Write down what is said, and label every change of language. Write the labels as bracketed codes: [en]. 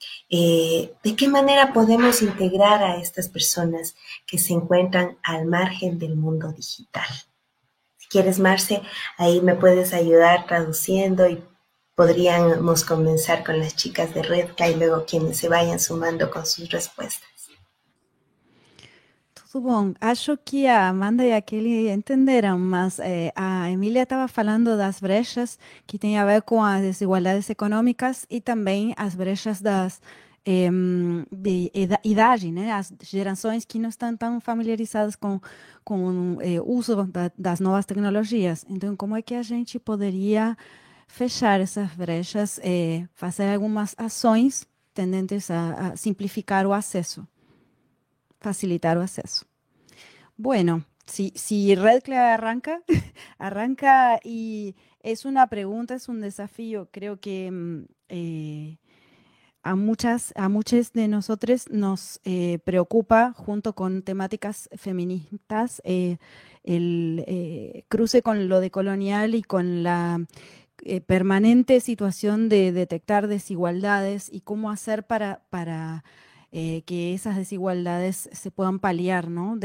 [es] ¿De qué manera podemos integrar a estas personas que se encuentran al margen del mundo digital? Si quieres, Marce, ahí me puedes ayudar traduciendo y podríamos comenzar con las chicas de Redka y luego quienes se vayan sumando con sus respuestas. [pt] Todo bom. Acho que a Amanda e a Kelly entenderam, mas a Emília estava falando das brechas que têm a ver com as desigualdades econômicas e também as brechas das de idade, né? As gerações que não estão tão familiarizadas com uso das novas tecnologias. Então, como é que a gente poderia fechar essas brechas, fazer algumas ações tendentes a simplificar o acesso, facilitar o acesso. [es] Bueno, si Redcla arranca y es una pregunta, es un desafío. Creo que a muchos de nosotros nos preocupa, junto con temáticas feministas, el cruce con lo decolonial y con la permanente situación de detectar desigualdades y cómo hacer para que esas desigualdades se puedan paliar, ¿no?